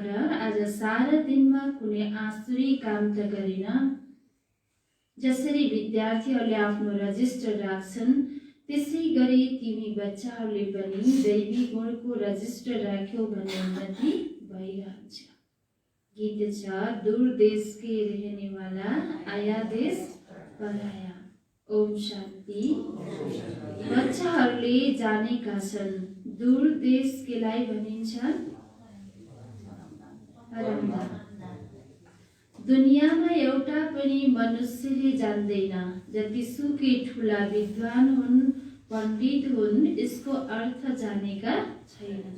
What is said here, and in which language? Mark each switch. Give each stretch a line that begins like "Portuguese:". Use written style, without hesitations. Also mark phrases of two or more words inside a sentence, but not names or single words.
Nepali: आज सारा दिनमा कुनै आसुरी काम त गरिन। जसरी विद्यार्थीहरूले आफ्नो रजिस्टर राख्छन् त्यसै गरी तिमी बच्चाहरूले पनि दैवी गुणको रजिस्टर राख्यौ भने उन्नति भइरहन्छ। गीत छ
Hindi: दूर देश के रहने वाला आया देश पराया।
Nepali: ओम शान्ति। बच्चाहरूले जानेका छन् दूर देश केलाई भनिन्छ? परमधाम। दुनियाँमा एउटा पनि मनुष्यले जान्दैन, जतिसुकै ठुला विद्वान हुन्, पण्डित हुन्, यसको अर्थ जानेका छैनन्।